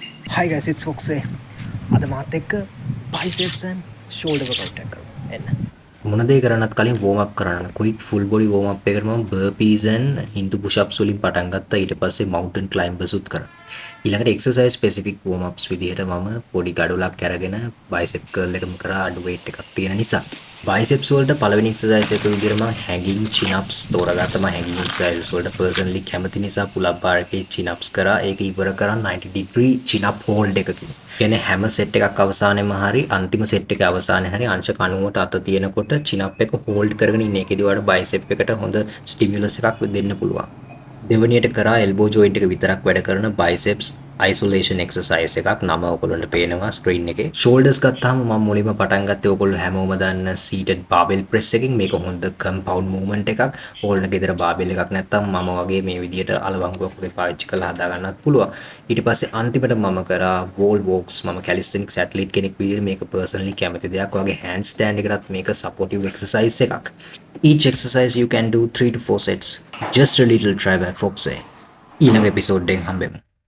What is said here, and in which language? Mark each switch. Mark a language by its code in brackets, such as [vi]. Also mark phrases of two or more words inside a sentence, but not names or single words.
[en] Hi guys, it's Foxy. [si] අද මාත් එක්ක [en] biceps and shoulder workout [si] එකක් කරමු. එන්න. මොන දේ කරන්නත් කලින් [en] warm up [si] කරන්න. [en] quick full body warm up [si] එකකට මම [en] burpees and hindu push ups [si] වලින් පටන් ගත්තා. ඊට පස්සේ [en] mountain climbers [si] උත් කරා. ඊළඟට [en] exercise specific warm ups [si] විදිහට මම පොඩි ගඩොලක් අරගෙන [en] bicep curl [si] එකම කරා අඩු weight එකක් තියෙන නිසා. biceps වලට පළවෙනි exercise එක විදිහට මම [en] hanging chin ups [si] තෝරගත්තා. මම [en] hanging exercises [si] වලට personally කැමති නිසා [en] pull up bar [si] එකේ [en] chin ups [si] කරා. ඒක ඉවර කරන් [en] 90 degree chin up hold [si] එකකින්. කියන්නේ හැම සෙට් එකක් අවසානයේම හරි අන්තිම සෙට් එක අවසානයේ හරි අංශ 90ට අත තියෙනකොට [en] chin up [si] එක hold කරගෙන ඉන්න එකේදී ඔයාලට bicep එකට හොඳ stimulus එකක් දෙන්න පුළුවන්. දෙවනියට කරා [en] elbow joint [si] එක විතරක් වැඩ කරන [en] biceps isolation exercise [si] එකක් නම ඔයගොල්ලන්ට පේනවා screen එකේ. shoulders ගත්තාම මම මුලින්ම පටන් ගත්තේ ඔයගොල්ලෝ හැමෝම දන්න [en] seated barbell press [si] එකකින්. මේක හොඳ [en] compound movement [si] එකක්. ඕගොල්ලන්ට ගෙදර barbell එකක් නැත්නම් මම වගේ මේ විදිහට අලවංගුවක් වගේ පාවිච්චි කරලා හදා ගන්නත් පුළුවන්. ඊට පස්සේ අන්තිමට මම කරා [en] wall walks. [si] මම [en] calisthenics athlete [si] කෙනෙක් විදිහට මේක personally කැමති දෙයක්. ඔයගේ handstand එකටත් මේක [en] supportive exercise [si] එකක්. [en] Each exercise you can do 3 to 4 sets. Just a little try by Foxy. [si] ඊළඟ එපිසෝඩ් එකෙන් හම්බෙමු.